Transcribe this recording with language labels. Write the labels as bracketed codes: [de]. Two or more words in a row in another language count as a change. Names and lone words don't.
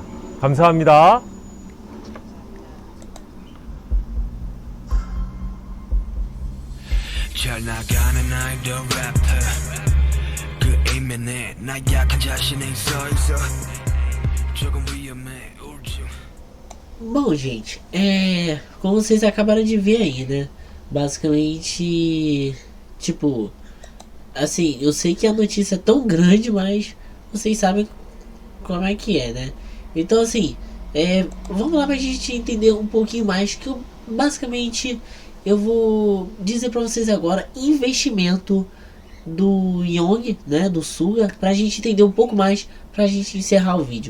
[ko] 감사합니다. 잘 나가는 아이돌 래퍼 그 이면에 나 약한 자신이 있어 조금 위험해 우울증. [pt] Bom, gente, como vocês acabaram de ver aí, né? Basicamente, tipo, assim, eu sei que a notícia é tão grande, mas vocês sabem como é que é, né? Então, assim, vamos lá pra gente entender um pouquinho mais, que basicamente eu vou dizer pra vocês agora investimento do Young, né, do Suga, pra gente entender um pouco mais, pra gente encerrar o vídeo.